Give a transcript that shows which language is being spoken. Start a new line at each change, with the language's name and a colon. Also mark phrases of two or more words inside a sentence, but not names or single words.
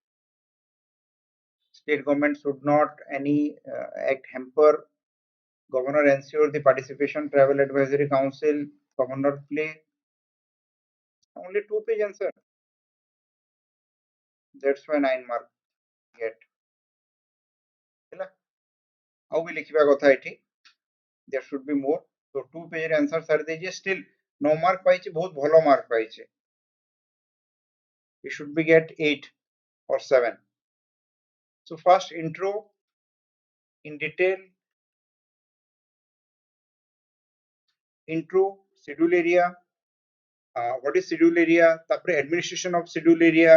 English: State government should not any act hamper. Governor ensure the participation tribal advisory council. Governor play. Only 2 page answer. That's why 9 mark get.
Odia: ହେଲା ଆଉ ବି ଲେଖିବା କଥା ଏଠି.
English: There should be more. So 2 page answer
Odia: ସାରି ଦେଇଛି.
English: Still 9 mark
Odia: ପାଇଛି, ବହୁତ ଭଲ mark ପାଇଛି.
English: You should be get 8 or 7. So first intro in detail. Intro, schedule area, what is schedule area, tapre administration of schedule area.